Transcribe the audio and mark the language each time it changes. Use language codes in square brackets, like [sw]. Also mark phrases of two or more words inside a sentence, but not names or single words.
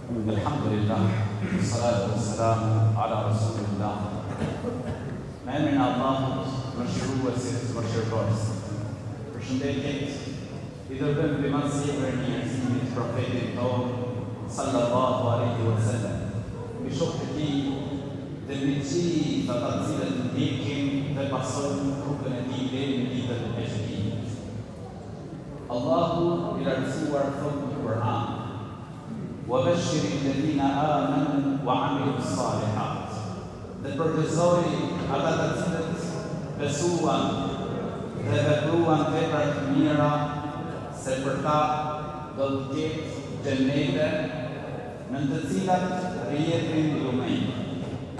[ar] الحمد لله، الصلاة والسلام على رسول الله. [sq] Me emrin e Allahut, mëshiruesit, mëshirëtorës. Përshëndetjet I dërgojmë mbi mësjelljen e njerëzimit profetit tonë [ar] صلى الله عليه وسلم. [sq] Me shokët e tij dhe me gjithë ata të cilët ndjekin dhe pasojnë rrugën e tij deri në ditën e gjykimit. Allahu I lartësuar thotë në Kur'an: [ar] وَبَشِّرِ الَّذِينَ آمَنُوا وَعَمِلُوا الصَّالِحَاتِ. [sq] Dhe përgëzoi ata të cilët besuan dhe vepruan vepra të mira, se për ta do të ketë xhenete në të cilat rrjedhin lumejt.